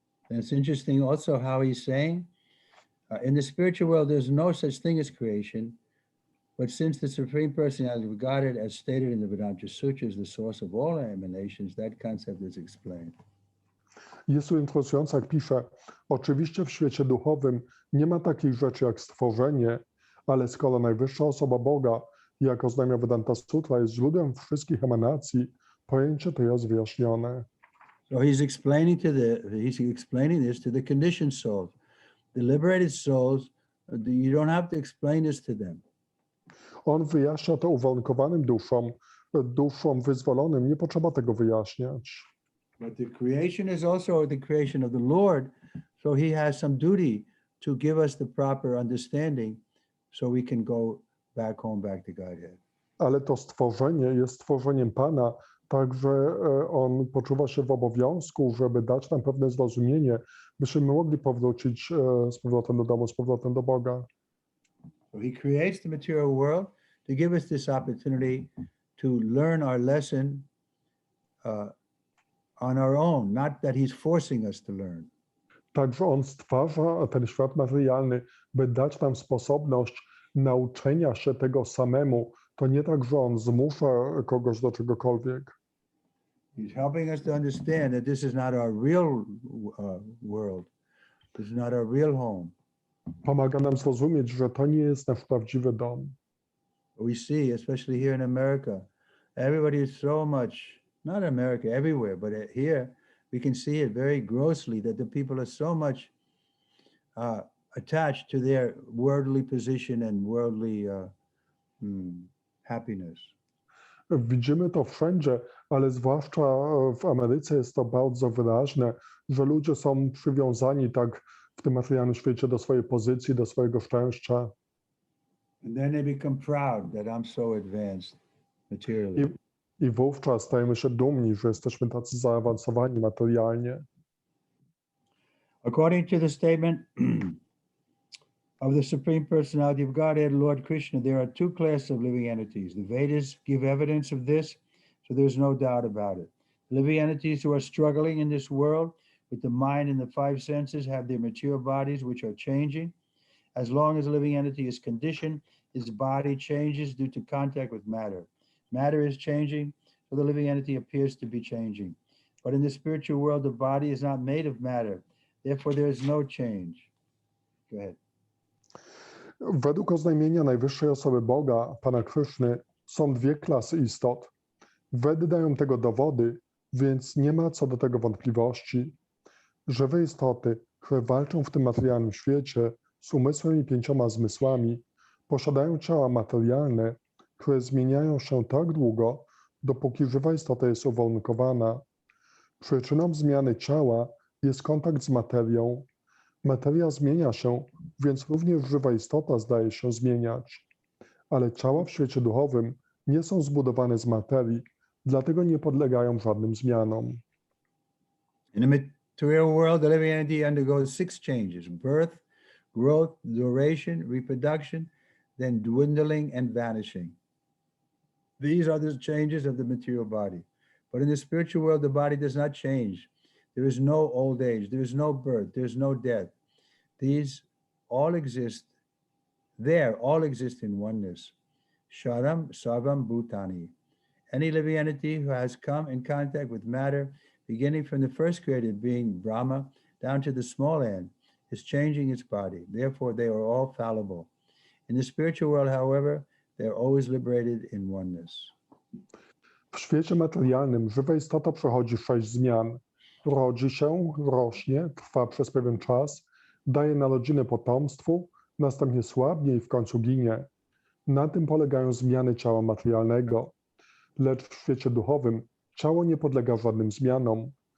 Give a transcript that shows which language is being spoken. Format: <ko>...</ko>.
<en>And it's interesting also how he's saying, in the spiritual world, there's no such thing as creation, but since the Supreme Personality is regarded as stated in the Vedanta Sutra as the source of all emanations, that concept is explained.</en> <pl>Jest tu interesujące, jak pisze, oczywiście w świecie duchowym nie ma takiej rzeczy jak stworzenie, ale skoro najwyższa osoba Boga, jak oznajmia Vedanta Sutra, jest źródłem wszystkich emanacji, pojęcie to jest wyjaśnione.</pl> <en>So he's explaining this to the conditioned souls. The liberated souls, you don't have to explain this to them.</en> <pl>On wyjaśnia to uwarunkowanym duszom wyzwolonym, nie potrzeba tego wyjaśniać.</pl> <en>But the creation is also the creation of the Lord, so he has some duty to give us the proper understanding so we can go back home, back to Godhead.</en> <pl>Ale to stworzenie jest stworzeniem Pana, także on poczuwa się w obowiązku, żeby dać nam pewne zrozumienie, byśmy mogli powrócić z powrotem do domu, z powrotem do Boga.</pl> <en>So he creates the material world to give us this opportunity to learn our lesson on our own, not that he's forcing us to learn.</en> <pl>Także on stwarza ten świat materialny, by dać nam sposobność nauczenia się tego samemu. To nie tak, że on zmusza kogoś do czegokolwiek.</pl> <en>He's helping us to understand that this is not our real world. This is not our real home.</en> <pl>Pomaga nam zrozumieć, że to nie jest nasz prawdziwy dom.</pl> <en>We see, especially here in America, everybody is so much, not America, everywhere, but here we can see it very grossly that the people are so much attached to their worldly position and worldly happiness.</en> <pl>Widzimy to wszędzie, ale zwłaszcza w Ameryce jest to bardzo wyraźne, że ludzie są przywiązani tak w tym materialnym świecie do swojej pozycji, do swojego szczęścia.</pl> <en>And then they become proud that I'm so advanced materially.</en> <pl>I wówczas stajemy się dumni, że jesteśmy tacy zaawansowani materialnie.</pl> <en>According to the statement of the Supreme Personality of Godhead, Lord Krishna, there are two classes of living entities. The Vedas give evidence of this, so there's no doubt about it. Living entities who are struggling in this world with the mind and the five senses have their material bodies which are changing. As long as a living entity is conditioned, his body changes due to contact with matter. Matter is changing, so the living entity appears to be changing. But in the spiritual world, the body is not made of matter. Therefore, there is no change. Go ahead.</en> <pl>Według oznajmienia najwyższej osoby Boga, Pana Kryszny, są dwie klasy istot. Wedy dają tego dowody, więc nie ma co do tego wątpliwości. Żywe istoty, które walczą w tym materialnym świecie z umysłem i 5 zmysłami, posiadają ciała materialne, które zmieniają się tak długo, dopóki żywa istota jest uwarunkowana. Przyczyną zmiany ciała jest kontakt z materią. Materia zmienia się, więc również żywa istota zdaje się zmieniać. ale ciała w świecie duchowym nie są zbudowane z materii, dlatego nie podlegają żadnym zmianom.</pl> <en>In the material world, the living entity undergoes 6 changes: birth, growth, duration, reproduction, then dwindling and vanishing. These are the changes of the material body. But in the spiritual world, the body does not change. There is no old age, there is no birth, there is no death. These all exist. There, all exist in oneness.</en> <sa>Sharam Sarvam Bhutani.</sa> <en>Any living entity who has come in contact with matter, beginning from the first created being, Brahma, down to the small ant, is changing its body. Therefore, they are all fallible. In the spiritual world, however, they are always liberated in oneness.</en> <pl>W świecie materialnym żywa istota przechodzi 6 zmian. Rodzi się, rośnie, trwa przez pewien czas, daje narodziny potomstwu, następnie słabnie i w końcu ginie. Na tym polegają zmiany ciała materialnego. Lecz w świecie duchowym ciało nie podlega żadnym zmianom.</pl>